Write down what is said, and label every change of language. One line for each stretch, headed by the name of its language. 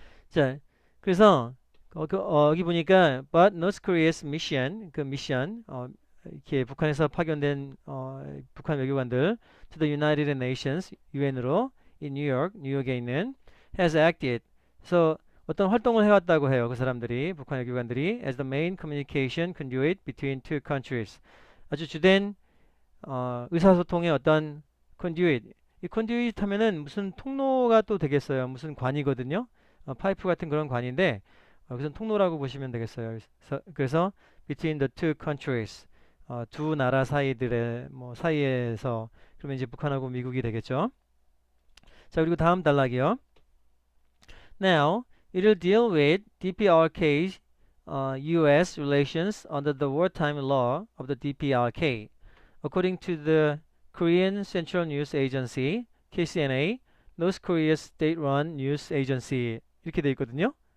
Korean: 자, 그래서 여기 보니까
English: but North Korea's mission
Korean: 그 미션 이렇게 북한에서 파견된 북한 외교관들
English: to the United Nations
Korean: 유엔으로 in 뉴욕에 있는
English: has acted.
Korean: 그래서 어떤 활동을 해왔다고 해요. 그 사람들이 북한 외교관들이
English: as the main communication conduit between two countries.
Korean: 아주 주된 의사소통의 어떤 conduit. 이 conduit 하면은 무슨 통로가 또 되겠어요. 무슨 관이거든요. 파이프 같은 그런 관인데 그것은 통로라고 보시면 되겠어요.
English: 그래서 between the two countries.
Korean: 두 나라 사이들의 뭐 사이에서 그러면 이제 북한하고 미국이 되겠죠. 자, 그리고 다음 단락이요.
English: Now, it'll deal with DPRK's U.S. relations under the wartime law of the DPRK. According to the Korean Central News Agency, KCNA, North Korea's state-run news agency
Korean: 이렇게 돼 있거든요.